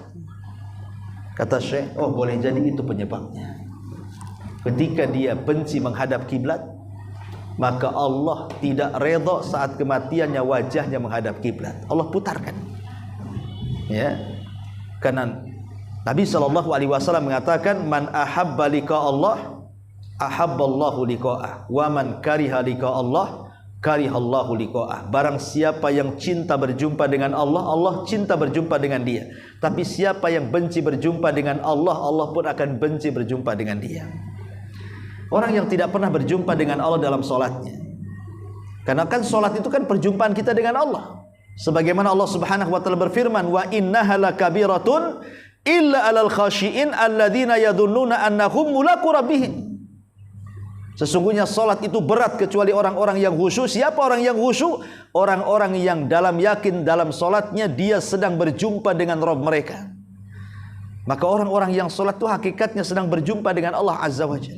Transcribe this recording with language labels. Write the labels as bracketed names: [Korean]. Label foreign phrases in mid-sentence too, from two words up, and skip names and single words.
[Indonesian] Kata syekh, oh boleh jadi itu penyebabnya. Ketika dia benci menghadap kiblat, maka Allah tidak redha saat kematiannya wajahnya menghadap kiblat. Allah putarkan. Ya. Karena Nabi SAW mengatakan, [Arabic] من أحب لقاء الله أحب الله لقاءه ومن كره لقاء الله كره الله لقاءه. [Indonesian] Barang siapa yang cinta berjumpa dengan Allah, Allah cinta berjumpa dengan dia. Tapi siapa yang benci berjumpa dengan Allah, Allah pun akan benci berjumpa dengan dia. Orang yang tidak pernah berjumpa dengan Allah dalam solatnya, karena kan solat itu kan perjumpaan kita dengan Allah. Sebagaimana Allah [Arabic] سبحانه وتعالى [Indonesian] berfirman, [Arabic] وإنها لكبيرة إلا على الخاشعين الذين يظنون أنهم ملاقو ربهم. [Indonesian] Sesungguhnya solat itu berat kecuali orang-orang yang khusyuk. Siapa orang yang khusyuk? Orang-orang yang dalam yakin dalam solatnya dia sedang berjumpa dengan Rabb mereka. Maka orang-orang yang solat itu hakikatnya sedang berjumpa dengan Allah [Arabic] عز وجل.